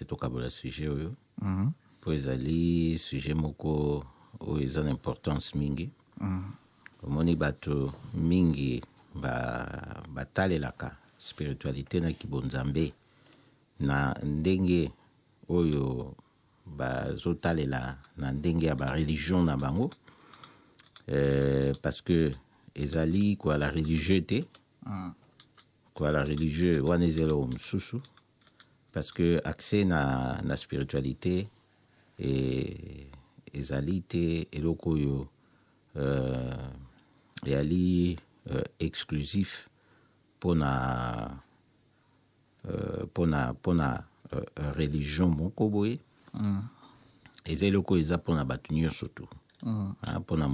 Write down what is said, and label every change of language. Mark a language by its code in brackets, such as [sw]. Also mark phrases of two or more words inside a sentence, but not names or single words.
[ln] tokabola sujet oyo po ezali sujet moko oyo eza na importance mingi omoni bato mingi batalelaka spiritualité na kibonzambe na ndenge oyo bazotalela na ndenge ya ba religion na bango [fr] parce que [ln] ezali kwa [fr] la religieuté [ln] kwa [fr] la religieux [ln] wana ezelo msusu [fr] parce que accès [ln] na spiritualité ezali te eloko oyo ezali exclusif pona religion moko boye eza eloko eza pona bato nyonso tu pona